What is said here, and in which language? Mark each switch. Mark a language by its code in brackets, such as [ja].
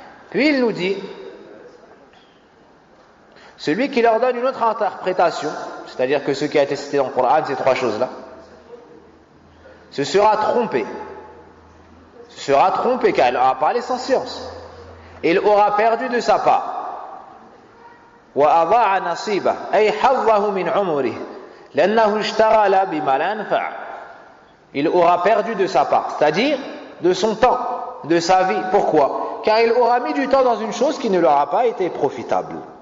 [fr] Puis il nous dit, celui qui leur donne une autre interprétation, c'est-à-dire que ce qui a été cité dans le Coran, ces trois choses-là, se sera trompé car il n'aura pas les sans science. Et il aura perdu de sa part. [ar] وأضاع نصيبه أي حظه من عمره لأنه اشتغل بما لا ينفع. [fr] Il aura perdu de sa part, c'est-à-dire de son temps, de sa vie. Pourquoi? Car il aura mis du temps dans une chose qui ne lui aura pas été profitable.